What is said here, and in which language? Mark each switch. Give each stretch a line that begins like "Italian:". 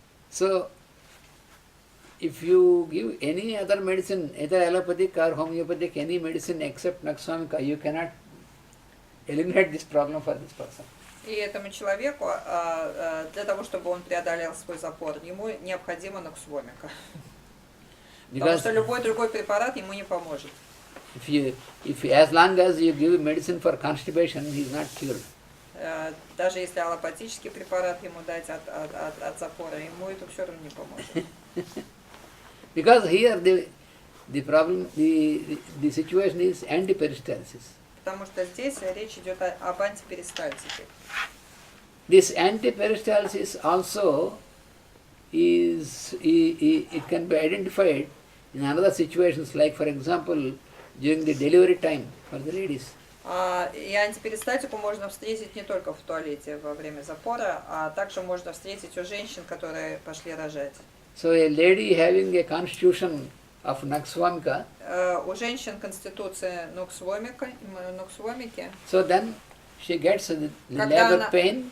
English: So, if you give any other medicine, either allopathic or homeopathic, any medicine except Naksvamika, you cannot eliminate this problem for this person.
Russian: И этому человеку, для того, чтобы он преодолел свой запор, ему необходима ноксвомика. Потому что любой другой препарат ему не поможет.
English: As long as you give medicine for constipation, he is not cured.
Russian: Даже если аллопатический препарат ему дать от запора, ему это все равно не поможет.
English: Because here the problem, the situation is antiperistalsis.
Russian: Потому что здесь речь идет об антиперистальтике.
English: This antiperistalsis also it can be identified in another situations, like for example during the delivery time for the ladies.
Russian: И антиперистальтику можно встретить не только в туалете во время запора, а также можно встретить у женщин, которые пошли рожать.
English: So a lady having a constitution of Naksvamika,
Russian: у женщин конституция ноксвомики.
English: So then she gets the labor pain.